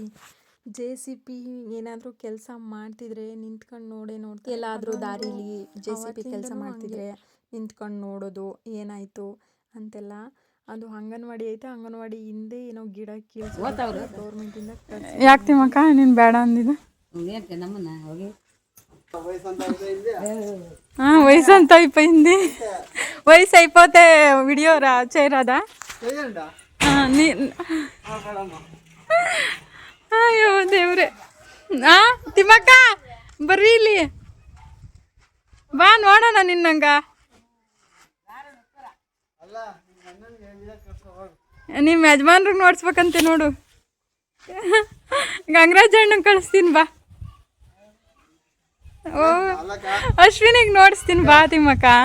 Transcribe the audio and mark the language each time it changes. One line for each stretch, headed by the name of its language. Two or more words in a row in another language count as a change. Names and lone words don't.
Kannada: JCP ಏನಾದರೂ ಕೆಲಸ ಮಾಡ್ತಿದ್ರೆ ನಿಂತ್ಕೊಂಡು ನೋಡ್ತಾರೆ. ಎಲ್ಲಾದರೂ ದಾರಿಲಿ JCP ಕೆಲಸ ಮಾಡ್ತಿದ್ರೆ ನಿಂತ್ಕೊಂಡು ನೋಡೋದು ಏನಾಯಿತು ಅಂತೆಲ್ಲ. ಅದು ಅಂಗನವಾಡಿ ಐತೆ, ಅಂಗನವಾಡಿ ಹಿಂದೆ ಏನೋ ಗಿಡ ಕೀಳ್ಸೋದು ಗೌರ್ಮೆಂಟಿಂದ. ಯಾಕೆ ತಿಮ್ಮಕ್ಕ ನೀನು ಬೇಡ ಅಂದಿದ್ದು?
Telugu: వయసంతా అయిపోయింది. వయసు అయిపోతే వీడియో చేయరాదా? అయ్యో దేవురే.
Kannada: తిమ్మక్క ಬರ್ರಿ ಇಲ್ಲಿ ಬಾ ನೋಡೋಣ ನಿನ್ನಂಗ. ನಿಮ್ಮ ಯಜಮಾನ್ರಿಗೆ ನೋಡ್ಸ್ಬೇಕಂತೆ ನೋಡು. ಗಂಗರಾಜ್ ಅಣ್ಣಂಗೆ ಕಳಿಸ್ತೀನಿ ಬಾ. ಓ ಅಶ್ವಿನಿಗೆ ನೋಡಿಸ್ತೀನಿ ಬಾ ತಿಮ್ಮಕ್ಕ.